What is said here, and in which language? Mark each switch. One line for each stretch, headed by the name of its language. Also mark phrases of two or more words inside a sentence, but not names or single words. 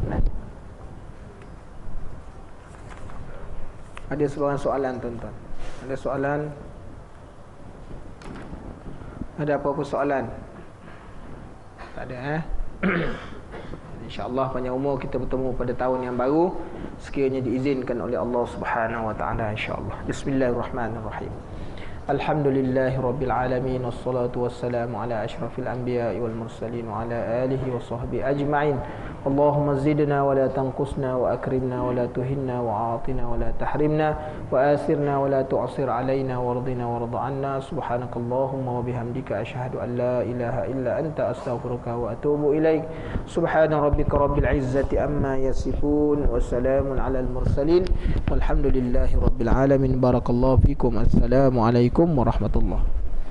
Malay: Ada sebarang soalan tuan-tuan? Ada soalan? Ada apa-apa soalan? Tak ada InsyaAllah panjang umur kita bertemu pada tahun yang baru, sekiranya diizinkan oleh Allah
Arabic: سبحانه وتعالى,
Malay: insyaAllah.
Arabic: بسم الله الرحمن الرحيم. الحمد لله رب العالمين، والصلاة والسلام على أشرف الأنبياء والمرسلين وعلى آله وصحبه أجمعين. اللهم زدنا ولا تنقصنا وأكرمنا ولا تهنا وأعطنا ولا تحرمنا وآثرنا ولا تؤثر علينا وأرضنا وارض عنا. سبحانك اللهم وبحمدك أشهد أن لا إله إلا أنت أستغفرك وأتوب إليك. سبحان ربك رب العزة عما يصفون وسلام على المرسلين والحمد لله رب العالمين. بارك الله فيكم. السلام عليكم ورحمة الله